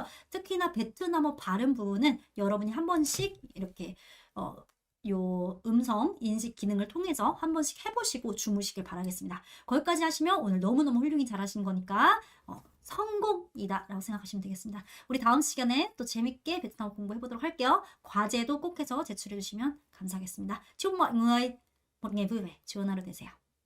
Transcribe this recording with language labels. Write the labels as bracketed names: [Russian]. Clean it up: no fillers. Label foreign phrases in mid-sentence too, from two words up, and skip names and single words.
[Korean] 특히나 베트남어 발음 부분은 여러분이 한 번씩 이렇게 요 음성 인식 기능을 통해서 한 번씩 해보시고 주무시길 바라겠습니다. 거기까지 하시면 오늘 너무너무 훌륭히 잘하신 거니까 성공이다 라고 생각하시면 되겠습니다. 우리 다음 시간에 또 재밌게 베트남어 공부해보도록 할게요. 과제도 꼭 해서 제출해 주시면 감사하겠습니다. [Vietnamese] chúc mọi người một ngày vui vẻ, [Korean] 좋은 하루 되세요.